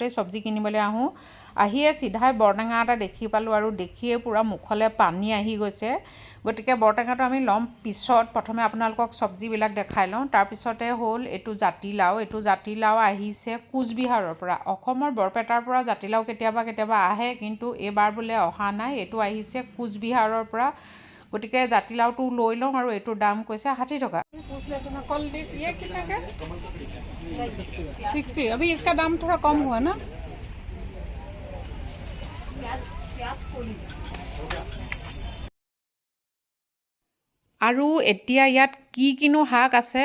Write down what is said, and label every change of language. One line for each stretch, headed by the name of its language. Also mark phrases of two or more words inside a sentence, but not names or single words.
Assamese: সবজি কিনিবলৈ আহো আহিয়ে সিধাই বৰটেঙা এটা দেখি পালো আৰু দেখিয়ে পুৰা মুখলৈ পানী আহি গৈছে গতিকে বৰটেঙাটো আমি লম পিছত প্ৰথমে আপোনালোকক সবজিবিলাক দেখাই লওঁ তাৰ পিছতে হ'ল এটো জাতিলাও আহিছে কোচবিহাৰৰ পৰা অসমৰ বৰপেটাৰ পৰা জাতিলাও কেতিয়াবা আহে কিন্তু এবাৰ বোলে অহা নাই এটো আহিছে কোচবিহাৰৰ পৰা গতিকে জাতিলাওটো লৈ লওঁ আৰু এটোৰ দাম কৈছে 60 টকা
Hindi: कल ये कितना का 60 अभी इसका दाम थोड़ा कम हुआ ना
Assamese: আৰু এতিয়া ইয়াত কি কিনো শাক আছে